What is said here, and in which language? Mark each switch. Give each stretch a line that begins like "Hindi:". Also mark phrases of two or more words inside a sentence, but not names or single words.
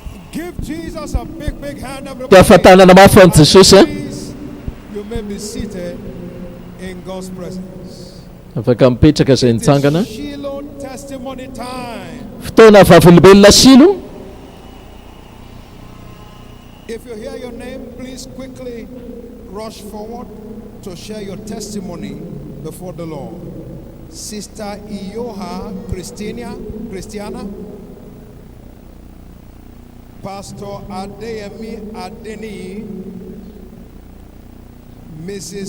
English: Give Jesus a big hand,
Malagasy: Dia
English: everybody.
Malagasy: afatanana mafy ho an'i Jesosy.
English: Please, you may be seated in God's presence.
Malagasy: Afaka mipetraka izay
English: It
Malagasy: nitsangana.
English: is Shiloh testimony time.
Malagasy: Fotoana vavolombelona Shilo.
English: If you hear your name, please quickly rush forward to share your testimony before the Lord. Sister Ioha Christiana, Pastor Adeyemi Adeni, Mrs.